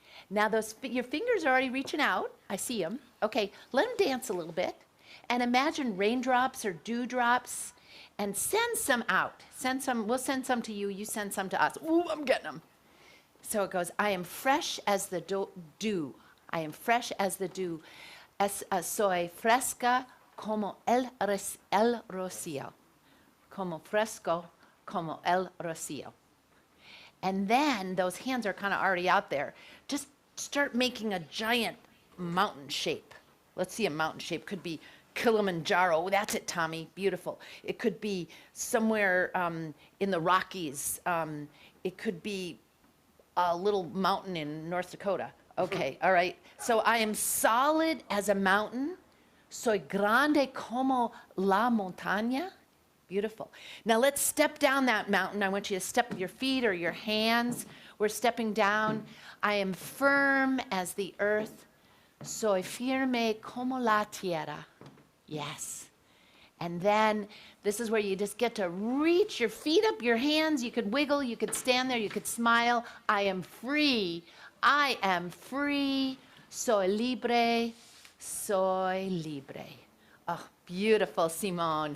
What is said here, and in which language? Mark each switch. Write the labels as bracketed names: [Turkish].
[English] Now your fingers are already reaching out. I see them. Okay, let them dance a little bit. And imagine raindrops or dewdrops. And send some out. We'll send some to you. You send some to us. Ooh, I'm getting them. So it goes, I am fresh as the dew. I am fresh as the dew. [Spanish] Soy fresca como el rocío. Como fresco como el rocío. [English] And then those hands are kind of already out there. Just start making a giant mountain shape. Let's see a mountain shape. Could be Kilimanjaro. Oh, that's it, Tommy. Beautiful. It could be somewhere in the Rockies. It could be a little mountain in North Dakota. Okay, all right. So I am solid as a mountain. [Spanish] Soy grande como la montaña. [English] Beautiful. Now let's step down that mountain. I want you to step with your feet or your hands. We're stepping down. I am firm as the earth. [Spanish] Soy firme como la tierra. [English] Yes. And then this is where you just get to reach your feet up, your hands. You could wiggle. You could stand there. You could smile. I am free. I am free. [Spanish] Soy libre. Soy libre. [English] Oh, beautiful, Simone.